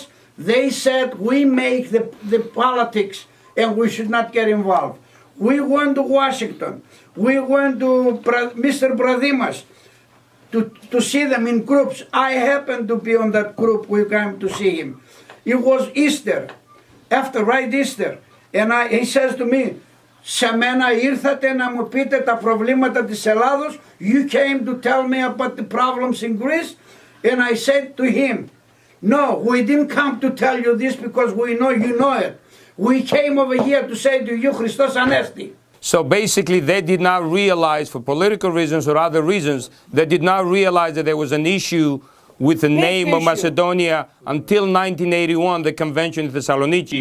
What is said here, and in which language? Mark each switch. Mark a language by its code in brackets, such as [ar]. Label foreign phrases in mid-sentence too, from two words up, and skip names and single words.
[en] They said we make the politics and we should not get involved. We went to Washington. We went to Mr. Bradimas to see them in groups. I happened to be on that group. We came to see him. It was Easter, right Easter. And he says to me, [el] σε μένα ήρθατε να μου πείτε τα προβλήματα της Ελλάδος. [en] You came to tell me about the problems in Greece. And I said to him, no, we didn't come to tell you this because we know you know it. We came over here to say to you, [el] Χριστός Ανέστη. [en] So basically they did not realize, for political reasons or other reasons, they did not realize that there was an issue with the name of Macedonia until 1981, the convention in Thessaloniki.